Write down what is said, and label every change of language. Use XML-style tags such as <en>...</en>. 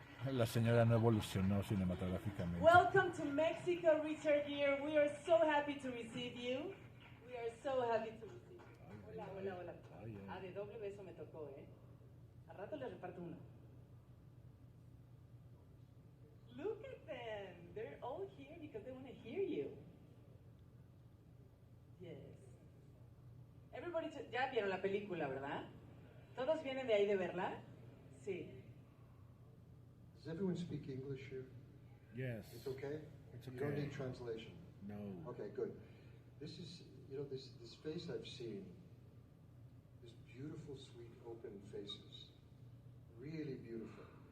<es>La señora no evolucionó cinematográficamente.</es> <en>Welcome to Mexico, Richard Gere. We are so happy to receive you. We are so happy to receive you.</en> <es>Hola, hola, hola. Ah, de doble beso me tocó, ¿eh? A rato les reparto uno.</es> <en>Look at them. They're all here because they want to hear you. Yes. Everybody,</en> <es>ya vieron la película, ¿verdad? ¿Todos vienen de ahí de verla? Sí.</es> <en>Does everyone speak English here? Yes. It's okay? It's okay. You don't need translation? No. Okay, good. This is, this face I've seen, this beautiful, sweet, open faces. Really beautiful.</en>